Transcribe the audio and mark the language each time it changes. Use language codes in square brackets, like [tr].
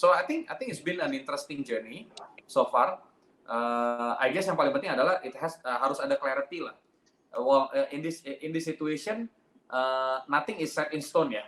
[en] So I think it's been an interesting journey so far. I guess [id] yang paling penting adalah harus ada clarity lah. [en] Well, in this situation, nothing is set in stone ya.